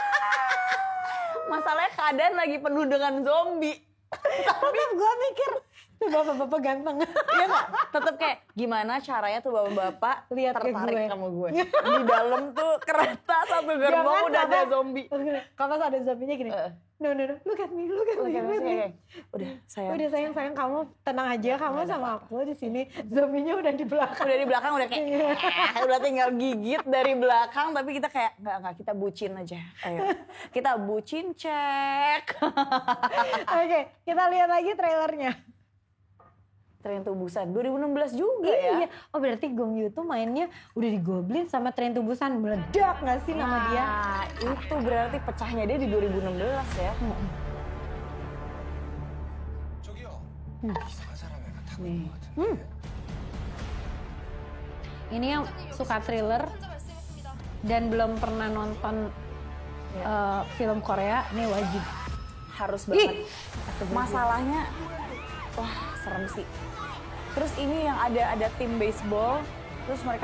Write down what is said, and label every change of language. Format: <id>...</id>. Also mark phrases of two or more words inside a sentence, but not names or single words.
<id>Masalahnya keadaan lagi penuh dengan zombie. Tapi gue mikir Tuh bapak-bapak ganteng. Iya nggak? Tetep kayak gimana caranya tuh bapak-bapak Lihat ke tertarik gue. sama gue. Di dalam tuh kereta sampai gerbang Jangan udah ada sampai- zombie. Kalau pas ada zombinya gini.</id> <en>No, look at me, look at me.</en> <id>Kayak</id> <en>look at me.</en> <id>kayak, udah sayang. Udah sayang kamu tenang aja, kamu sama aku di sini. Zombinya udah di belakang. Udah di belakang udah kayak udah tinggal gigit dari belakang, tapi kita kayak enggak kita bucin aja. Ayo. Kita bucin cek. Oke, kita lihat lagi trailernya. Tren to Busan 2016 juga ya. Iya. Oh berarti Gong Yoo tuh mainnya udah di Goblin sama Train to Busan. Meledak gak sih nama dia? Nah, itu berarti pecahnya dia di 2016 ya.</id> <ko>저기요. 이상한 사람을 타고 네. 있는 것 같은데.</ko> <id>Ini yang suka thriller dan belum pernah nonton film Korea, ini wajib. Harus banget. Masalahnya wah serem sih. Terus ini yang ada tim baseball, terus mereka</id>